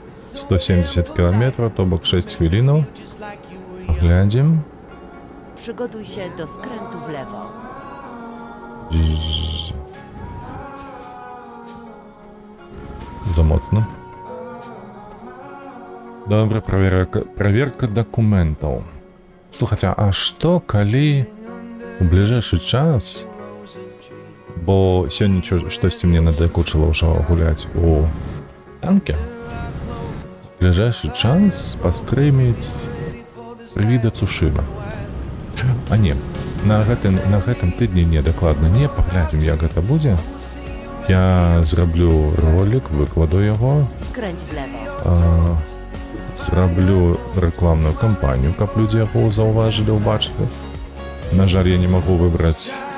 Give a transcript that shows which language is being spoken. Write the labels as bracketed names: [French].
[Ukrainian] 170 кілометрів, то бок 6 хвилинов. [Russian] Глядим. [Polish] Przygotuj się do skrętu w lewo. Замоцно. [Russian] Добре, проверка документов. [Belarusian] Слухайте, а што калі у ближайшы час, бо сёння штосьці мне надакучыла ўжо гуляць у танке, у ближайшы час пастрыміць відэа Цушыма. А не, на гэтым тыдні не, дакладна не, паглядзім, як гэта будзе. Я зраблю ролик, выкладу яго. [Polish] Skręć w lewo. [Belarusian] Зраблю рекламную кампанію, каб людзі яго заўважылі, убачылі. На жаль, я не магу выбраць.